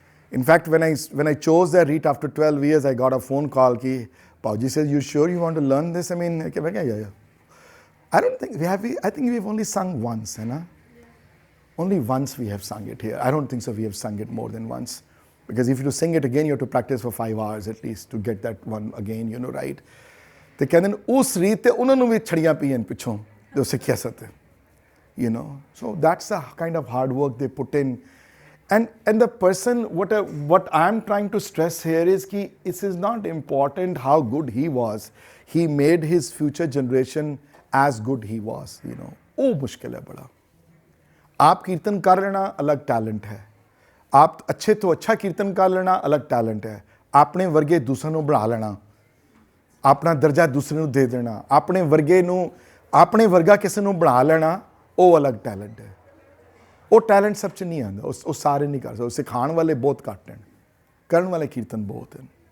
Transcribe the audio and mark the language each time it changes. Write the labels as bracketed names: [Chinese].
[English] In fact, when I chose that रीत after 12 years, I got a phone call ki Pauji says, you sure you want to learn this? I mean, yeah. I don't think I think we've only sung once, you know. Only once we have sung it here. I don't think so we have sung it more than once. Because if you sing it again, you have to practice for 5 hours at least to get that one again, you know, right? [Punjabi] ਤੇ ਕਹਿੰਦੇ ਨੇ ਉਸ ਰੀਤ ਤੇ ਉਹਨਾਂ ਨੂੰ ਵੀ ਛੜੀਆਂ ਪਈਆਂ ਪਿੱਛੋਂ ਜੋ ਸਿੱਖਿਆ ਸਤ you know. [English] So that's the kind of hard work they put in. And the person, what I'm trying to stress here is that it is not important how good he was. He made his future generation as good he was, you know. [Hindi] Oh, मुश्किल है बड़ा. आप कीर्तन कर लेना अलग talent है. आप अच्छे तो अच्छा कीर्तन कर लेना अलग टैलेंट है. अपने वर्गे दूसरों [Punjabi] ਨੂੰ ਬਣਾ ਲੈਣਾ, ਆਪਣਾ ਦਰਜਾ ਦੂਸਰੇ ਨੂੰ ਦੇ ਦੇਣਾ, ਆਪਣੇ ਵਰਗੇ ਨੂੰ ਆਪਣੇ ਵਰਗਾ ਕਿਸੇ ਨੂੰ ਬਣਾ ਲੈਣਾ, ਉਹ ਅਲੱਗ ਟੈਲੈਂਟ ਹੈ. ਉਹ ਟੈਲੈਂਟ ਸਭ 'ਚ ਨਹੀਂ ਆਉਂਦਾ, ਉਹ ਸਾਰੇ ਨਹੀਂ ਕਰ ਸਕਦੇ. ਸਿਖਾਉਣ ਵਾਲੇ ਬਹੁਤ ਘੱਟ ਹਨ, ਕਰਨ ਵਾਲੇ ਕੀਰਤਨ ਬਹੁਤ ਹਨ.